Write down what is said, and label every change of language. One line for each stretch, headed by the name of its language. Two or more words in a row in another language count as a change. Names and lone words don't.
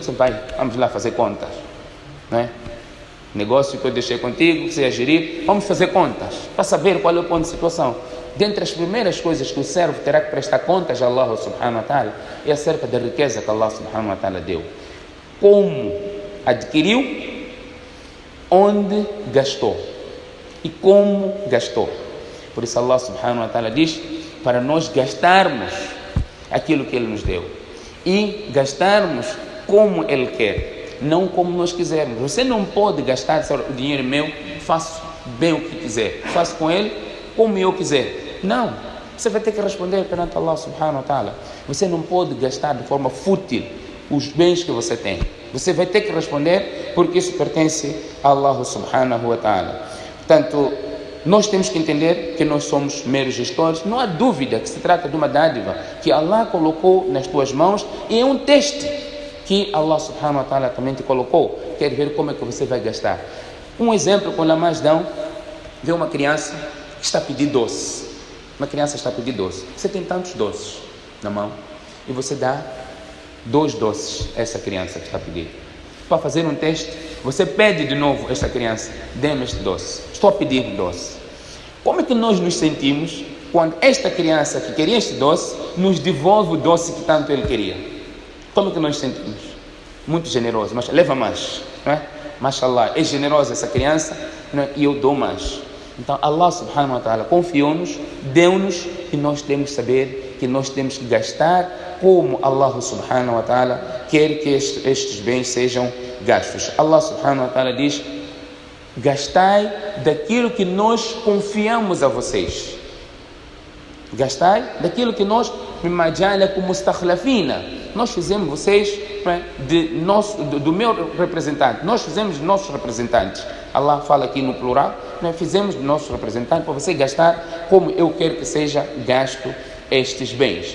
Portuguese: Você vai, vamos lá fazer contas, não é? Negócio que eu deixei contigo, que você ia gerir, vamos fazer contas, para saber qual é o ponto de situação. Dentre as primeiras coisas que o servo terá que prestar contas a Allah
Arabic: سبحانه وتعالى
Portuguese: é acerca da riqueza que Allah
Arabic: سبحانه وتعالى
Portuguese: deu. Como adquiriu, onde gastou e como gastou. Por isso Allah
Arabic: سبحانه وتعالى
Portuguese: diz para nós gastarmos aquilo que Ele nos deu e gastarmos como Ele quer, não como nós quisermos. Você não pode gastar o dinheiro meu, faço bem o que quiser, faço com ele como eu quiser. Não, você vai ter que responder perante Allah
Arabic: سبحانه وتعالى.
Portuguese: Você não pode gastar de forma fútil os bens que você tem. Você vai ter que responder porque isso pertence a Allah
Arabic: سبحانه وتعالى.
Portuguese: Portanto, nós temos que entender que nós somos meros gestores. Não há dúvida que se trata de uma dádiva que Allah colocou nas tuas mãos e é um teste que Allah
Arabic: سبحانه وتعالى
Portuguese: também te colocou. Quer ver como é que você vai gastar. Um exemplo, quando a mais dão, vê uma criança que está a pedir doce. Uma criança está a pedir doce. Você tem tantos doces na mão e você dá 2 doces a essa criança que está a pedir. Para fazer um teste, você pede de novo a esta criança: dê-me este doce. Estou a pedir doce. Como é que nós nos sentimos quando esta criança que queria este doce nos devolve o doce que tanto ele queria? Como é que nós nos sentimos? Muito generoso, mas leva mais, não é? Mashallah, é generosa essa criança, não é? E eu dou mais. Então Allah
Arabic: سبحانه وتعالى
Portuguese: confiou-nos, deu-nos e nós temos que saber que nós temos que gastar como Allah
Arabic: سبحانه وتعالى
Portuguese: quer que estes bens sejam gastos. Allah
Arabic: سبحانه وتعالى
Portuguese: diz: gastai daquilo que nós confiamos a vocês. Gastai daquilo que nós, nós fizemos vocês do meu representante. Nós fizemos nossos representantes. Allah fala aqui no plural, nós fizemos nossos representantes para você gastar como eu quero que seja gasto estes bens.